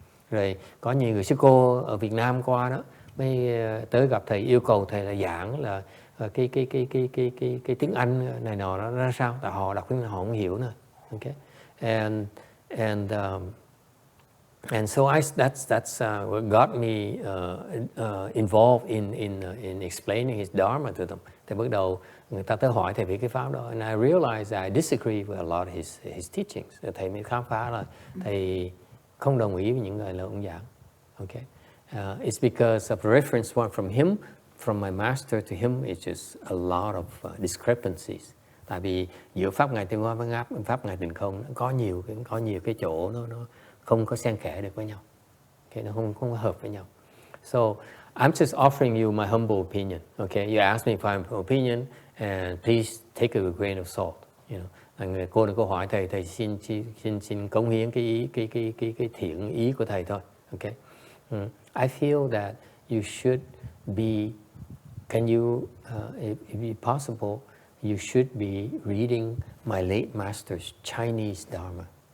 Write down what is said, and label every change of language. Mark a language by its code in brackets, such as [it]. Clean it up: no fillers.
[vi] Rồi có nhiều người sư cô ở Việt Nam qua đó mới tới gặp thầy, yêu cầu thầy là giảng là cái tiếng Anh này nọ nó ra sao, tại họ đọc tiếng họ không hiểu nữa. [en] Okay, and so that's what got me involved in explaining his Dharma to them. [vi] Thì bắt đầu người ta tới hỏi thầy về cái pháp đó, [en] and I realized I disagree with a lot of his teachings. [vi] Thầy mới khám phá là thầy không đồng ý với những lời ông giảng. [en] Okay, it's because of reference point from him, from my master to him, it's just a lot of discrepancies. [vi] Tại vì giữa pháp Ngài Tịnh Hóa với pháp Ngài Tịnh Không có nhiều cái chỗ nó không có xen kẽ được với nhau. Okay, nó không hợp với nhau. So [en] I'm just offering you my humble opinion. Okay, you asked me for my opinion, and please take it with a grain of salt. [vi] You know, cô đừng có hỏi thầy, thầy xin cống hiến cái thiện ý của thầy thôi. [en] Okay, I feel that you should be. Can you, if possible, you should be reading my late master's Chinese Dharma.